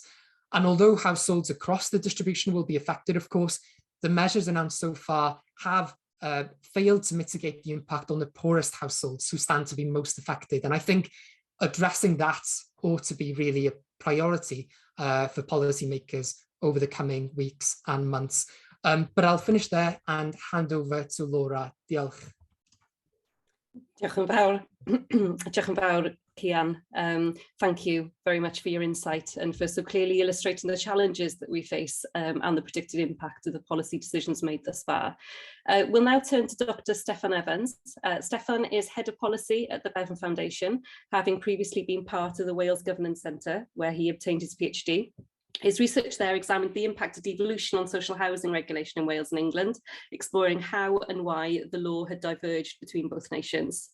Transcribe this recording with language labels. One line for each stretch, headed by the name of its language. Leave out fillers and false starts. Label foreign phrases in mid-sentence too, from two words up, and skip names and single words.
English: And although households across the distribution will be affected, of course, the measures announced so far have failed to mitigate the impact on the poorest households who stand to be most affected. And I think addressing that ought to be really a priority for policymakers over the coming weeks and months. But I'll finish there and hand over to Laura.
Welsh: Diolch. Diolch yn fawr. Diolch yn fawr, Cian.
English: Thank you very much for your insight and for so clearly illustrating the challenges that we face and the predicted impact of the policy decisions made thus far. We'll now turn to Dr. Steffan Evans. Steffan is Head of Policy at the Bevan Foundation, having previously been part of the Wales Governance Centre, where he obtained his PhD. His research there examined the impact of devolution on social housing regulation in Wales and England, exploring how and why the law had diverged between both nations.